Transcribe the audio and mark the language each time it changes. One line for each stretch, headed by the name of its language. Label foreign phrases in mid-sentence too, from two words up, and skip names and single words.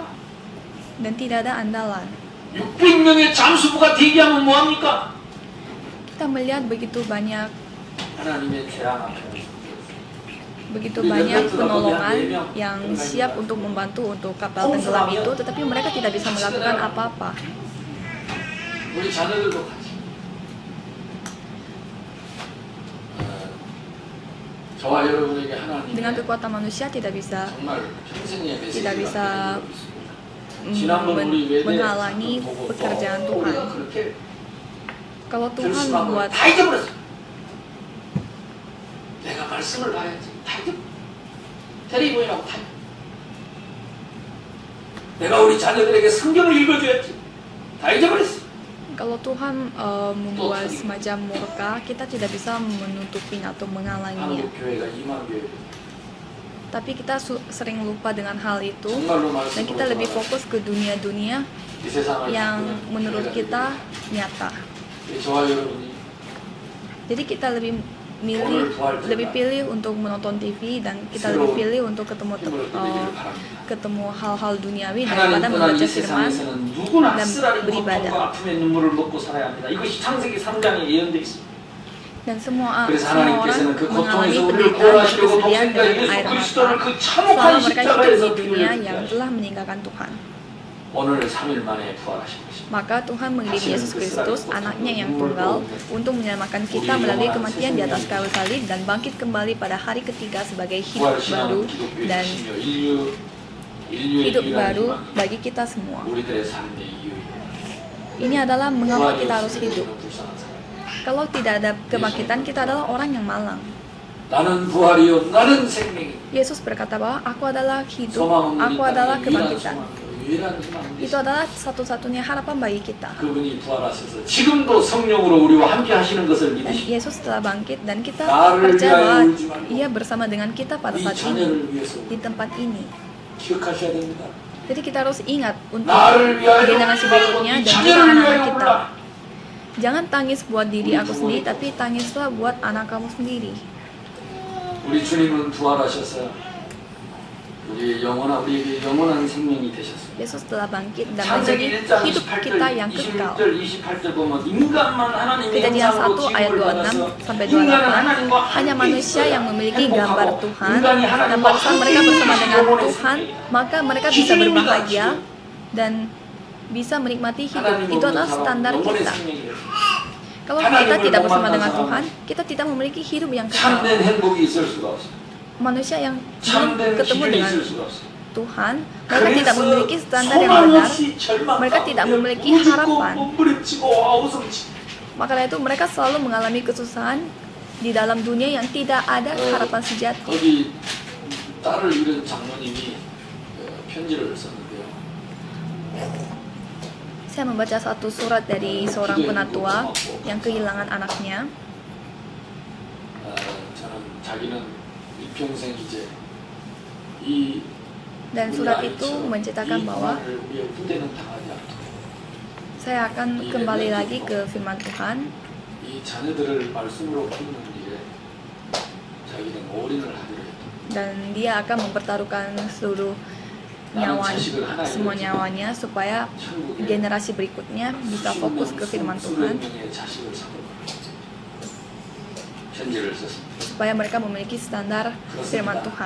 Indonesian: Dan tidak ada andalan.
Korean: 600명의 잠수부가 대기하면 뭐합니까?
Indonesian: Kita melihat begitu banyak
Korean: 하나님의 재앙 앞에
Indonesian: penolongan yang siap untuk membantu untuk kapal tenggelam itu, tetapi mereka tidak bisa melakukan apa-apa.
Korean: 우리 자녀들도 같이 저와 여러분에게
Indonesian: Dengan
Korean: 하나님의
Indonesian: kekuatan manusia tidak bisa
Korean: 정말 평생의
Indonesian: tidak
Korean: 메시지가
Indonesian: bisa
Korean: 지난번 우리 외대
Indonesian: menghalangi
Korean: 보고
Indonesian: pekerjaan
Korean: 우리가
Indonesian: Tuhan.
Korean: 그렇게
Indonesian: Kalau
Korean: 들
Indonesian: Tuhan
Korean: 수밖에
Indonesian: membuat
Korean: 다 잊어버렸어. 내가 말씀을 봐야지. 다 잊어. 테레비보이라고 다 잊어. 내가 우리 자녀들에게 성경을 읽어줘야지. 다 잊어버렸어.
Indonesian: kalau Tuhan membuat semacam murka, kita tidak bisa menutupin atau menghalanginya.
Korean: 한국 교회가 2만 교회.
Indonesian: Tapi kita sering lupa dengan hal itu
Korean: 정말로
Indonesian: dan kita lebih fokus ke dunia-dunia
Korean: 이 세상을
Indonesian: yang menurut kita nyata.
Korean: 저와 여러분이
Indonesian: Jadi kita lebih pilih untuk menonton TV dan kita lebih pilih untuk ketemu hal-hal duniawi daripada
Korean: 하나님 떠난
Indonesian: membaca
Korean: 이
Indonesian: firman
Korean: 세상에서는 누구나
Indonesian: dan
Korean: 쓰라린
Indonesian: beribadah.
Korean: 고통과 아픔의 눈물을 먹고 살아야 합니다. 이것이 창세기 3장에 예언되어 있습니다.
Indonesian: Dan semua
Korean: 그래서
Indonesian: orang
Korean: 하나님께서는 그
Indonesian: mengalami
Korean: 고통에서 우리를
Indonesian: penderitaan dan
Korean: 구원하시려고
Indonesian: kesedihan
Korean: 독생자
Indonesian: dengan
Korean: 예수
Indonesian: air
Korean: 그리스도를
Indonesian: mata
Korean: 그
Indonesian: selama
Korean: 참혹한
Indonesian: mereka hidup
Korean: 십자가에서
Indonesian: di dunia
Korean: 피를
Indonesian: yang
Korean: 흘렸어요.
Indonesian: telah meninggalkan Tuhan.
Korean: 오늘 3일 만에 부활하신 것입니다.
Indonesian: Maka Tuhan mengirim Yesus Kristus, anaknya yang tunggal, untuk menyelamatkan kita melalui kematian di atas kayu salib dan bangkit kembali pada hari ketiga sebagai hidup baru dan hidup baru bagi kita semua.
Korean: 우리들의 삶의 이유예요.
Indonesian: Ini adalah mengapa
Korean: 부활이
Indonesian: kita harus
Korean: 없으면
Indonesian: hidup.
Korean: 우리는 불쌍한 사람.
Indonesian: Kalau tidak ada kebangkitan, kita adalah orang yang malang.
Korean: 나는 부활이요 나는 생명이요.
Indonesian: Yesus berkata bahwa aku adalah hidup,
Korean: 소망 없는
Indonesian: aku adalah
Korean: 이 땅에 유일한
Indonesian: kebangkitan.
Korean: 소망이요. 유일한 소망이
Indonesian: Itu adalah satu-satunya harapan bagi kita.
Korean: 그분이 부활하셔서 지금도 성령으로 우리와 함께 하시는 것을
Indonesian: Dan
Korean: 믿으시고
Indonesian: Yesus telah bangkit dan kita
Korean: 나를
Indonesian: percaya
Korean: 위하여
Indonesian: bahwa
Korean: 울지 말고
Indonesian: Ia bersama dengan kita pada
Korean: 이
Indonesian: saat ini
Korean: 자녀를 위해서
Indonesian: di tempat ini.
Korean: 기억하셔야 됩니다.
Indonesian: Jadi kita harus ingat untuk
Korean: 나를 위하여
Indonesian: generasi
Korean: 울지 말고
Indonesian: berikutnya
Korean: 이
Indonesian: dan juga
Korean: 자녀를
Indonesian: anak-anak
Korean: 위하여
Indonesian: kita.
Korean: 울라.
Indonesian: Jangan tangis buat diri aku sendiri, tapi tangislah buat anak kamu sendiri.
Korean: 우리 주님은 부활하셔서 예, 우리에게 영원한 생명이 되셨습니다.
Indonesian: Yesus telah bangkit dan
Korean: 창세기
Indonesian: menjadi
Korean: 1장
Indonesian: hidup kita yang
Korean: 28절,
Indonesian: kekal.
Korean: 26절, 28절 보면 인간만 하나님의
Indonesian: Kejadian
Korean: 형상으로
Indonesian: 1 ayat
Korean: 지음을
Indonesian: 26
Korean: 받아서
Indonesian: sampai
Korean: 인간은
Indonesian: 28
Korean: 하나님과
Indonesian: hanya
Korean: 함께
Indonesian: manusia
Korean: 있어야
Indonesian: yang memiliki
Korean: 행복하고
Indonesian: gambar Tuhan
Korean: 인간이
Indonesian: dan
Korean: 하나님과
Indonesian: pada saat mereka
Korean: 함께
Indonesian: bersama dengan
Korean: 영원의
Indonesian: Tuhan
Korean: 생명이
Indonesian: maka mereka bisa
Korean: 기준입니다,
Indonesian: berbahagia
Korean: 기준.
Indonesian: dan bisa menikmati hidup.
Korean: 하나님
Indonesian: Itu
Korean: 없는
Indonesian: adalah
Korean: 사람
Indonesian: standar
Korean: 영원의
Indonesian: kita.
Korean: 생명이에요.
Indonesian: Kalau
Korean: 하나님을
Indonesian: kita tidak
Korean: 못
Indonesian: bersama
Korean: 만난
Indonesian: dengan
Korean: 사람은
Indonesian: Tuhan, kita tidak memiliki hidup yang kekal.
Korean: 참된 행복이 있을 수가 없어요.
Indonesian: Manusia yang belum
Korean: 참된
Indonesian: ketemu
Korean: 기준이
Indonesian: dengan
Korean: 있을 수가 없어요.
Indonesian: Tuhan, mereka tidak
Korean: 그래서
Indonesian: memiliki standar yang
Korean: 소망
Indonesian: benar.
Korean: 없이 절망
Indonesian: mereka tidak
Korean: 가운데
Indonesian: memiliki
Korean: 우습고
Indonesian: harapan.
Korean: 몸부림치고 아우성치고
Indonesian: Maka dari itu mereka selalu mengalami kesusahan di dalam dunia yang tidak ada harapan sejati.
Korean: 거기 딸을 잃은 장모님이 편지를 썼는데요.
Indonesian: Saya membaca satu surat dari seorang penatua yang kehilangan anaknya.
Korean: 저는 자기는 일평생 이제 이
Indonesian: Dan surat itu menceritakan bahwa
Korean: 우리의 후대는 당하지 않도록
Indonesian: saya akan kembali lagi ke firman Tuhan.
Korean: 이 자녀들을 말씀으로 키우는 일에 자기는 올인을 하기로 했다.
Indonesian: Dan dia akan mempertaruhkan seluruh semua nyawanya supaya generasi berikutnya bisa fokus ke firman Tuhan, supaya mereka memiliki standar firman Tuhan.